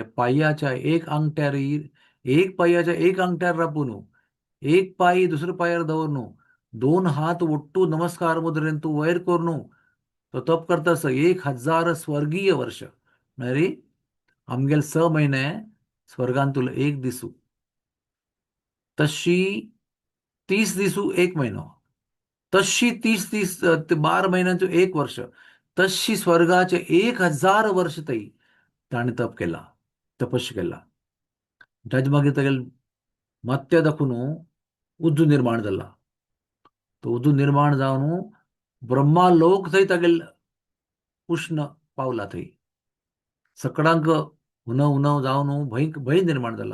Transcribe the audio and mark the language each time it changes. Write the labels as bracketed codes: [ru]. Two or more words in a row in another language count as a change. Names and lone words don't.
[kok] पायाच्या एक अंगठ्यार एक पायाच्या एक अंगठ्यार रापून एक पाय दुसऱ्या पायार दवरून दोन हात ओट्टू नमस्कार मुद्रेन तू वयर करून तो तप करतास 1000 स्वर्गीय वर्ष म्हळ्यार आमगेले 6 महिने स्वर्गांत तुला एक दिसू. तशी 30 दिसू एक महिनो. तशी 30 ते 12 महिन्यांचो एक वर्ष. तशी स्वर्गाचे 1000 वर्ष थंय ताणें तप केला, तपस्या केला. ताजे मागीर तागेले मत्या दाखून उज्जू निर्माण जाला. तो उजो निर्माण जावन ब्रह्मा लोक थंय तागेले उष्ण पावला थंय. सकडांक उणव उणव जावन भंय निर्माण जाला.